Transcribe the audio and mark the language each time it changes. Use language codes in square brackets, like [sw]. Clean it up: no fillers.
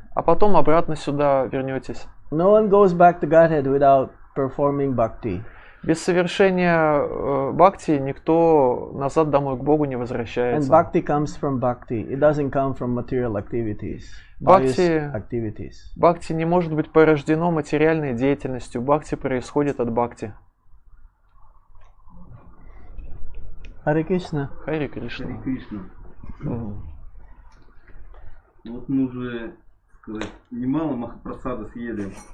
[ru] А потом обратно сюда вернетесь. [en] No one goes back to Godhead without performing bhakti. [ru] Без совершения бхакти никто назад домой к Богу не [en] And [ru] возвращается. [en] bhakti comes from bhakti. It doesn't come from material activities. Pious activities. [ru] Бхакти не может быть порождено материальной деятельностью. Бхакти происходит от бхакти. [en] Hare Krishna. [ru] Хари Кришна. Харе Кришна. Вот мы уже, сказать, немало махапрасада съели.